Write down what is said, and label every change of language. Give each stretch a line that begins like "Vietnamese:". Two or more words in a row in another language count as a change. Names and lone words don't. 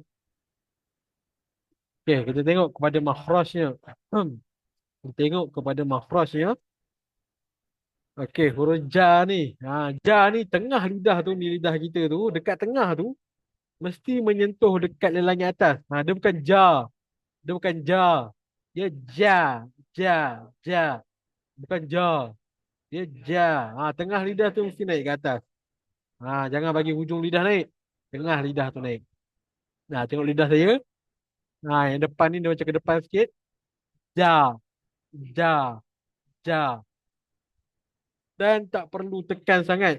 Malay: Okey, kita tengok kepada makhrajnya. Kita tengok kepada makhrajnya. Okey, huruf ja ni. Ja ni tengah lidah tu, ni lidah kita tu, dekat tengah tu mesti menyentuh dekat lelangit atas. Dia bukan ja. Dia bukan ja. Dia ja. Ja. Ja. Bukan ja. Dia ja. Tengah lidah tu mesti naik ke atas. Jangan bagi hujung lidah naik. Tengah lidah tu naik. Tengok lidah saya. Yang depan ni dia macam ke depan sikit. Ja. Ja. Ja. Dan tak perlu tekan sangat.